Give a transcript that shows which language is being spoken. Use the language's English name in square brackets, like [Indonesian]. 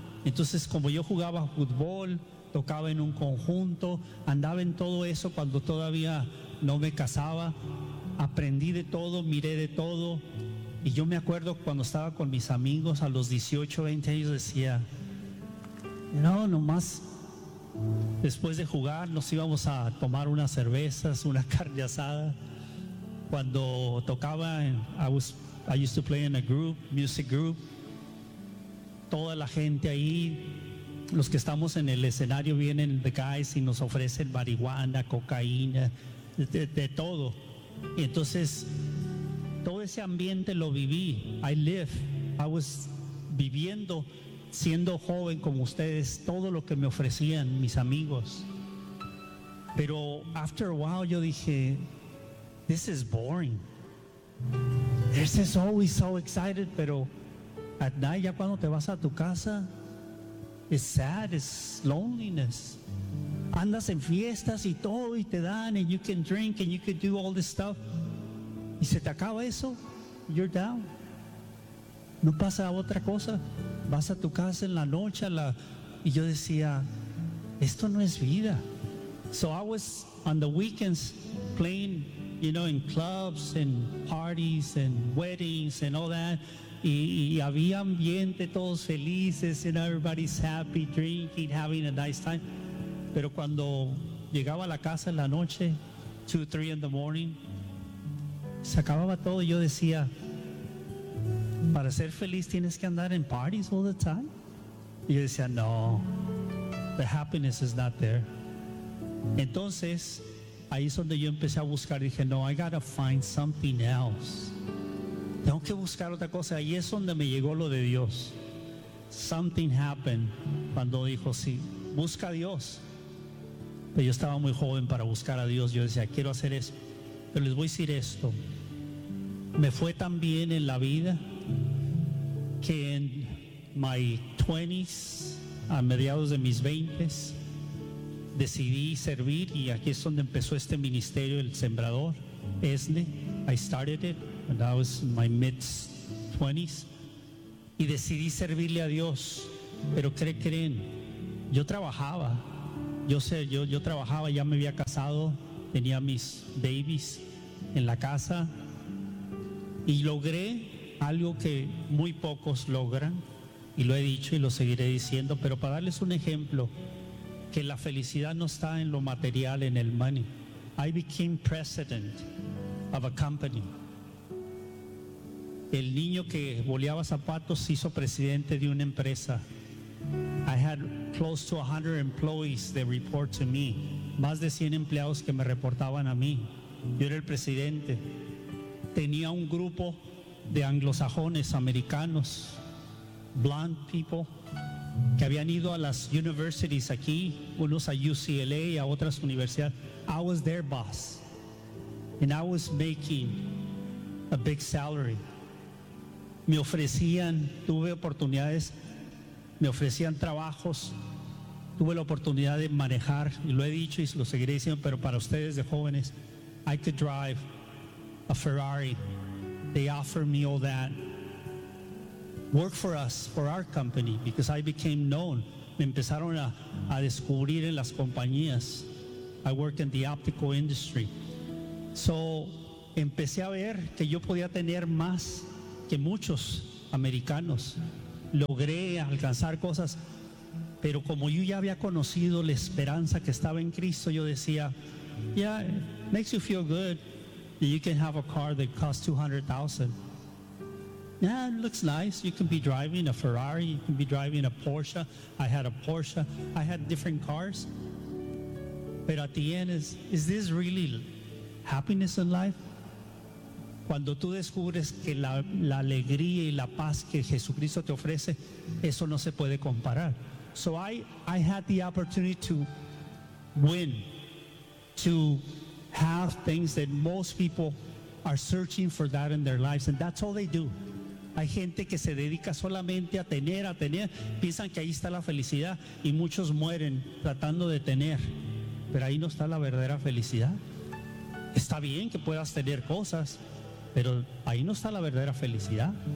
[Spanish] Entonces, como yo jugaba fútbol, tocaba en un conjunto, andaba en todo eso cuando todavía no me casaba, aprendí de todo, miré de todo. Y yo me acuerdo cuando estaba con mis amigos a los 18, 20 años, decía, no, nomás. Después de jugar nos íbamos a tomar unas cervezas, una carne asada. Cuando tocaba, [English] I used to play in a group, music group. [Spanish] Toda la gente ahí, los que estamos en el escenario, vienen [English] the guys [Spanish] y nos ofrecen marihuana, cocaína, de todo. Y entonces todo ese ambiente lo viví. [English] I was [Spanish] viviendo, siendo joven como ustedes, todo lo que me ofrecían mis amigos. [English] Pero after a while [Spanish] yo dije, [English] this is boring. This is always so excited, pero at night, [Spanish] ya cuando te vas a tu casa, [English] it's sad, it's loneliness. [Spanish] Andas en fiestas y todo y te dan, [English] and you can drink and you can do all this stuff, [Spanish] y se te acaba eso, [English] you're down. [Spanish] No pasa otra cosa. Vas a tu casa en la noche y yo decía, esto no es vida. [English] So I was on the weekends playing, you know, in clubs and parties and weddings and all that. [Spanish] Y había ambiente, todos felices, [English] and everybody's happy, drinking, having a nice time. [Spanish] Pero cuando llegaba a la casa en la noche, 2-3 [English] in the morning, [Spanish] se acababa todo. Y yo decía, para ser feliz tienes que andar en [English] parties all the time. [Spanish] Y yo decía, no, [English] the happiness is not there. [Spanish] Entonces ahí es donde yo empecé a buscar. Dije, no, [English] I gotta find something else. [Spanish] Tengo que buscar otra cosa. Ahí es donde me llegó lo de Dios. [English] Something happened [Spanish] cuando dijo, sí, busca a Dios. Pero yo estaba muy joven para buscar a Dios. Yo decía, quiero hacer eso. Pero les voy a decir esto, me fue tan bien en la vida que en my 20s, a mediados de mis 20s, decidí servir, y aquí es donde empezó este ministerio, el Sembrador, ESNE. [English] I started it when I was in my mid 20s, [Spanish] y decidí servirle a Dios. Pero creen, yo trabajaba, yo trabajaba, ya me había casado, tenía mis babies en la casa, y logré algo que muy pocos logran, y lo he dicho y lo seguiré diciendo, pero para darles un ejemplo, que la felicidad no está en lo material, en el money. [English] I became president of a company. [Spanish] El niño que boleaba zapatos se hizo presidente de una empresa. [English] I had close to 100 employees that report to me. [Spanish] Más de 100 empleados que me reportaban a mí. Yo era el presidente. Tenía un grupo de anglosajones, americanos, blonde people, que habían ido a las universities aquí, unos a UCLA, a otras universidades. [English] I was their boss, and I was making a big salary. [Spanish] Me ofrecían, tuve oportunidades, me ofrecían trabajos, tuve la oportunidad de manejar, y lo he dicho y lo seguiré diciendo, pero para ustedes de jóvenes, [English] I could drive a Ferrari. They offered me all that. Work for us, for our company, because I became known. [Spanish] Me empezaron a descubrir en las compañías. [English] I worked in the optical industry. So, [Spanish] empecé a ver que yo podía tener más que muchos americanos logré alcanzar cosas, pero como yo ya había conocido la esperanza que estaba en Cristo, yo decía, [English] yeah, it makes you feel good that you can have a car that costs $200,000. Yeah, it looks nice. You can be driving a Ferrari, you can be driving a Porsche. I had a Porsche, I had different cars. But at the end, is this really happiness in life? [Spanish] Cuando tú descubres que la alegría y la paz que Jesucristo te ofrece, eso no se puede comparar. [English] So I had the opportunity to win, to have things that most people are searching for that in their lives, and that's all they do. [Spanish] Hay gente que se dedica solamente a tener, piensan que ahí está la felicidad, y muchos mueren tratando de tener, pero ahí no está la verdadera felicidad. Está bien que puedas tener cosas, pero ahí no está la verdadera felicidad.